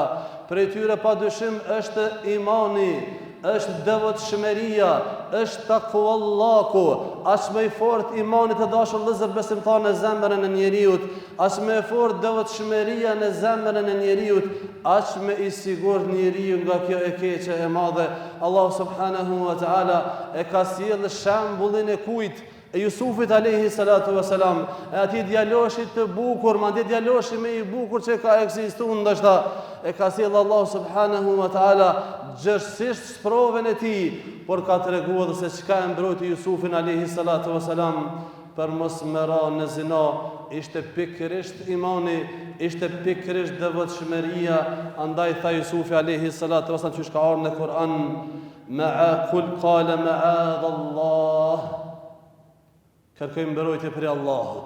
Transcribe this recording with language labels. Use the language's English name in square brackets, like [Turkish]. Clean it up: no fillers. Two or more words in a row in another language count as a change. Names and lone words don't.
[Albanian] Prej tyre padyshim është imani, është devotshmëria, është takvallaku, as më i fort imani të dashur vëllezër besimtar në zemrën e njeriu, as më e fort devotshmëria në zemrën e njeriu, as më i sigurt njeriu nga kjo e keqe e madhe. Allah [Arabic] سبحانه وتعالى [Albanian] e ka sjellë shembullin e kujt? E Jusufit [Arabic] عليه الصلاة والسلام, [Albanian] e atij djaloshit të bukur, madje djaloshi më i bukur që ka ekzistuar ndoshta, e ka sjellë Allah [Arabic] سبحانه وتعالى [Albanian] gjërësisht sprovën e tij, por ka treguar se çka e mbrojti Jusufin [Arabic] عليه الصلاة والسلام [Albanian] për mos me ra në zina, ishte pikërisht imani, ishte pikërisht devotshmëria. Andaj tha Jusufi [Arabic] عليه الصلاة والسلام, [Albanian] që ka ardhur në Kur'an, [Arabic] قال معاذ الله, [Albanian] kërkojmë mbrojtje për Allahut.